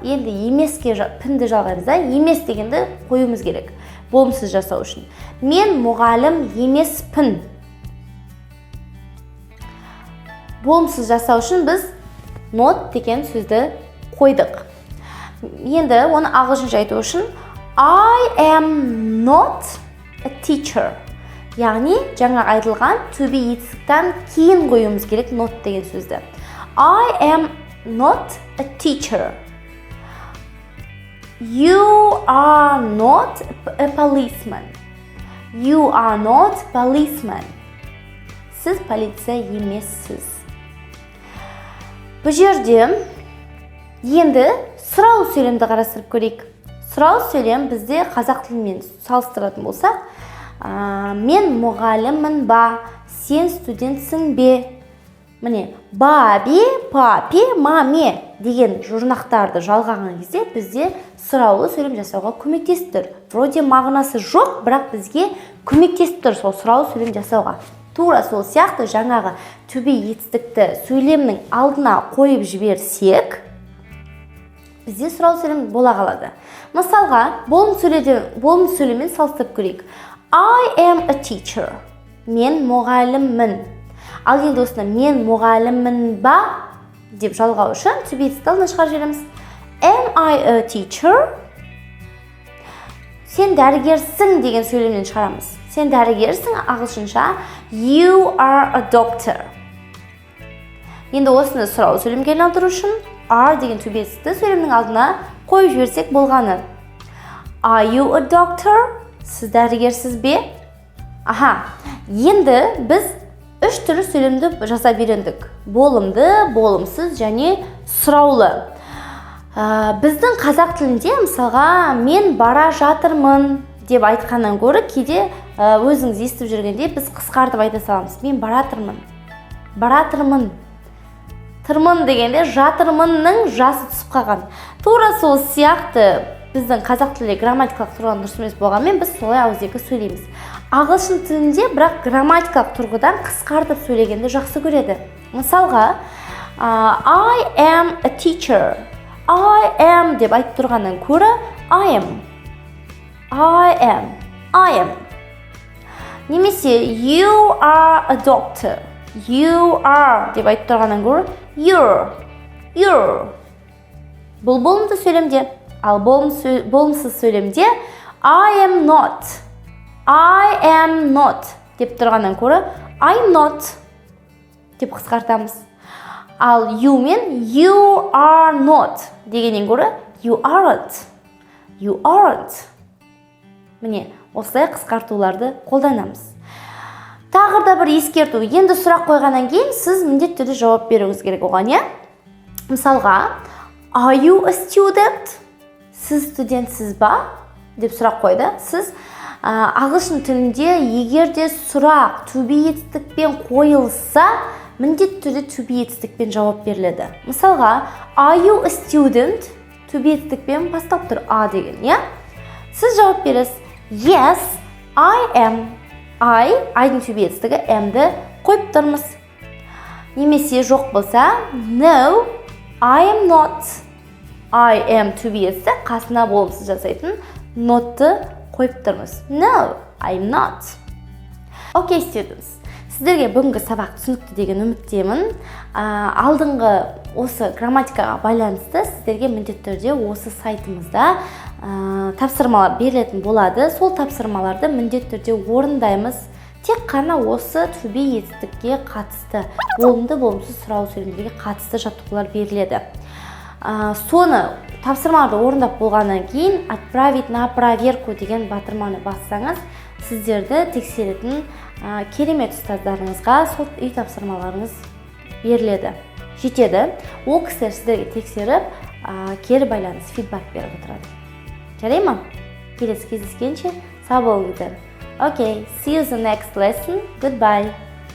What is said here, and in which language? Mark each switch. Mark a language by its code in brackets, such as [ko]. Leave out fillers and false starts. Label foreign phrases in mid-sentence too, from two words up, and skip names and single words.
[kk] Енді емеске пінді жалғаймыз да. Емес дегенді қоюымыз керек. Болымсыз жасау үшін. Мен мұғалім емеспін. Болымсыз жасау үшін біз not деген сөзді қойдық. Енді оны ағылшынша айту үшін [en] I am not a teacher. [kk] Яғни жаңа айтылған [en] to be [kk] етістіктен кейін қоюымыз керек not деген сөзді. [en] I am not a teacher. You are not a policeman. You are not policeman. [kk] Сіз полиция емессіз. Бұл жерде енді сұрау сөйлемді қарастырып көрейік. Сұрау сөйлем бізде қазақ тілімен салыстыратын болсақ, мен мұғаліммін ба, сен студентсің бе? Міне, бабе, папе, маме деген жұрнақтарды жалғаған кезде бізде сұраулы сөйлем жасауға көмектесіп тұр. Вроде мағынасы жоқ, бірақ бізге көмектесіп тұр сол сұраулы сөйлем жасауға. Тура сол сияқты жаңағы to be етістікті сөйлемнің алдына қойып жіберсек, бізде сұрау сөйлем бола қалады. Мысалға, болымды сөйлеммен салыстырып көрейік. [en] I am a teacher. [kk] Мен мұғаліммін. Ал енді осыны мен мұғаліммін ба деп жалғау үшін [en] to be [kk] етістікті алдына шығарып жібереміз. [en] Am I a teacher? [kk] Сен дәрігерсің деген сөйлемнен шығарамыз. Сен дәрігерсің ағылшынша [en] you are a doctor. [kk] Енді осыны сұрау сөйлемге айналдыру үшін are деген [en] to be [kk] етістікті сөйлемнің алдына қойып жіберсек болғаны. [en] Are you a doctor? [kk] Сіз дәрігерсіз бе? Енді біз 3 түрлі сөйлемді жасап үйрендік. Болымды, болымсыз және сұраулы. Біздің қазақ тілінде мысалға мен бара жатырмын деп айтқаннан гөрі кейде өзіңіз естіп жүргенде біз қысқартып айта саламыз. Мен баратырмын. Тырмын дегенде жатырмынның жасы түсіп қалған. Тура сол сияқты біздің қазақ тілінде грамматикалық тұрғыдан дұрыс емес болғанмен біз солай ауызекі сөйлейміз. Ағылшын тілінде бірақ грамматикалық тұрғыдан қысқартып сөйлегенді жақсы көреді. Мысалға, [en] I am a teacher. I am [kk] деп айтып тұрғаннан көрі [en] I am. Немесе you are a doctor. You are [kk] деп айтып тұрғаннан көрі you're. Бұл болымды сөйлемде. Ал болымсыз сөйлемде [en] I am not [kk] деп тұрғаннан көрі [en] I'm not [kk] деп қысқартамыз. Ал you мен [en] you are not [kk] дегеннен көрі [en] you aren't. [kk] Міне, осылай қысқартуларды қолданамыз. Тағы да бір ескерту. Енді сұрақ қойғаннан кейін сіз міндетті түрде жауап беруіңіз керек оған, иә? Мысалға, [en] are you a student? [kk] Сіз студентсіз ба? деп сұрақ қойды. Сіз ағылшын тілінде егерде сұрақ [en] to be [kk] етістікпен қойылса, міндетті түрде [en] to be [kk] етістікпен жауап беріледі. Мысалға, [en] are you a student? To be [kk] етістікпен бастап тұр [en] a [kk] деген, иә? Сіз жауап бересіз. [en] Yes, I am. [kk] I-дің [en] to be [kk] етістігі am-ді қойып тұрмыз. Немесе жоқ болса, [en] no, I am not. I am to be [kk] етісі қасына болымсыз жасайтын not-ты қойып тұрмыз. [en] No, I am not. Okay, students. [kk] Сіздерге бүгінгі сабақ түсінікті деген үміттемін. Алдыңғы осы грамматикаға байланысты сіздерге міндетті түрде осы сайтымызда тапсырмалар берілетін болады. Сол тапсырмаларды міндетті түрде орындаймыз. Тек қана осы [en] to be [kk] етістікке қатысты, болымды болымсыз сұрау сөйлемдерге қатысты жаттығулар беріледі. Соны тапсырмаларды орындап болғаннан кейін [ru] отправить на проверку [kk] деген батырманы бассаңыз, сіздерді тексеретін керемет ұстаздарыңызға сол үй тапсырмаларыңыз беріледі. Жетеді. Ол кісілер сіздерге тексеріп, кері байланыс, фидбак беріп отырады. Жарай ма? Келесі кездескенше сау болыңыздар. [en] Okay, see you in the next lesson. Goodbye.